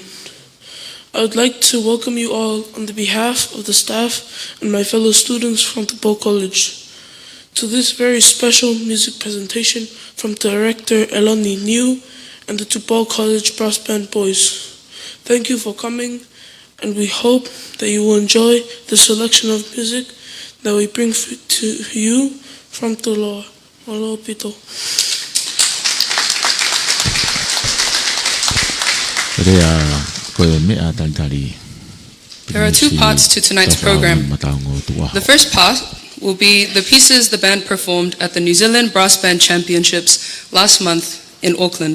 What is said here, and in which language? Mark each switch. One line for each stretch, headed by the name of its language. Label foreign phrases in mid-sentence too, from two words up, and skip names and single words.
English: I would like to welcome you all on the behalf of the staff and my fellow students from Tupou College to this very special music presentation from Director Eloni Niu and the Tupou College Brass Band Boys. Thank you for coming, and we hope that you will enjoy the selection of music that we bring to you from Toloa.
Tongan: Malo pito.
English: There are two parts to tonight's program. The first part will be the pieces the band performed at the New Zealand Brass Band Championships last month in Auckland.